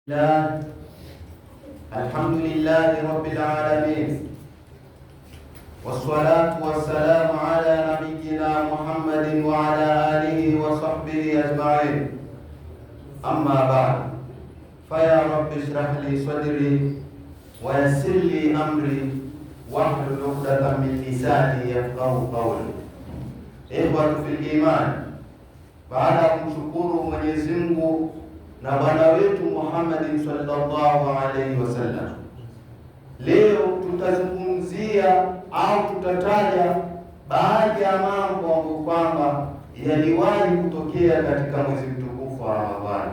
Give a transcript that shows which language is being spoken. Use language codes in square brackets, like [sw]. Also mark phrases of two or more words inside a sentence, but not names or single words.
[ar] الحمد لله رب العالمين، والصلاة والسلام على نبينا محمد وعلى آله وصحبه أجمعين. أما بعد، فيا رب اشرح لي صدري ويسر لي أمري واحلل عقدة من لساني يفقهوا قولي. إخوة في الإيمان, [sw] baada ya kumshukuru Mwenyezi Mungu na bwana wetu Muhammad [ar] صلى الله عليه وسلم, [sw] leo tutazungumzia au tutataja baadhi ya mambo ambayo kwamba yaliwahi kutokea katika mwezi mtukufu wa Ramadhani.